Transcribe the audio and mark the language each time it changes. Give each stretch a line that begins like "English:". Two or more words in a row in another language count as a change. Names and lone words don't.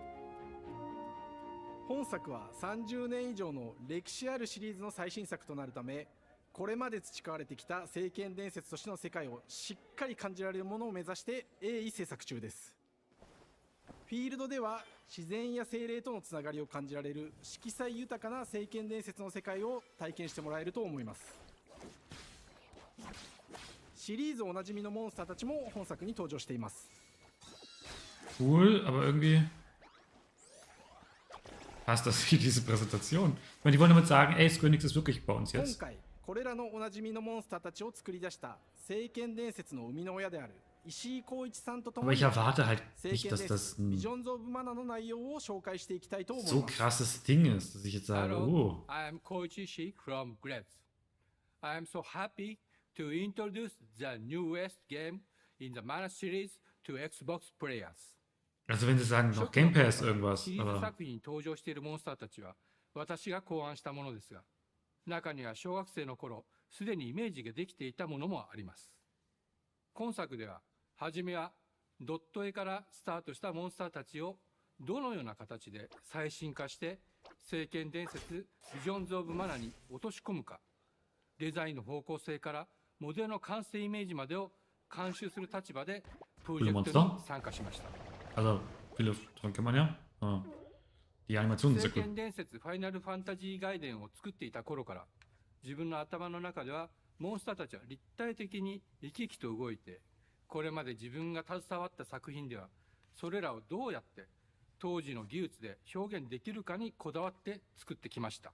Japanese: 本作は30年以上の歴史あるシリーズの最新作となるため、これまで培われてきた聖剣伝説としての世界をしっかり感じられるものを目指して鋭意制作中です。フィールドでは自然や精霊とのつながりを感じられる色彩豊かな聖剣伝説の世界を体験してもらえると思います。シリーズおなじみのモンスターたちも本作に登場しています。
German: Cool, aber irgendwie passt das wie diese Präsentation. Ich meine, die wollen damit sagen, ey, Square Enix ist wirklich bei uns
Japanese: 今
German: jetzt.
Japanese: 回これらのおなじみのモンスターたちを作り出した聖剣伝説の生みの親である石井浩一さんと共
German: Aber
Japanese: に
German: ich erwarte halt
Japanese: 聖
German: nicht,
Japanese: 剣
German: dass
Japanese: 伝
German: das
Japanese: 説
German: ein
Japanese: ビジョンズ・オブ・マナの内容を紹介していきたいと思い
German: so
Japanese: ます。
German: krasses Ding ist, dass ich jetzt sage,
English: Hello, oh. I am Koichi Shi from Grabs. I am so happy to introduce the newest game in the Mana series to Xbox players.
German: Also wenn sie sagen, noch Game Pass irgendwas,
Japanese: シリーズ
German: aber
Japanese: 作品に登場しているモンスターたちは私が考案したものですが、中には小学生の頃すでにイメージができていたものもあります。今作では初めはドット絵からスタートしたモンスターたちをどのような形で最新化して聖剣伝説ビジョンズ・オブ・マナに落とし込むか、デザインの方向性からモデルの完成イメージまでを監修する立場でプロジェクトに参加しました。
German: also viele Sachen kennt man ja. Die Animationen sind
Japanese: 聖
German: sehr
Japanese: 剣
German: cool.
Japanese: 伝説ファイナルファンタジー外伝を作っていた頃から自分の頭の中ではモンスターたちは立体的に生き生きと動いて、これまで自分が携わった作品ではそれらをどうやって当時の技術で表現できるかにこだわって作ってきました。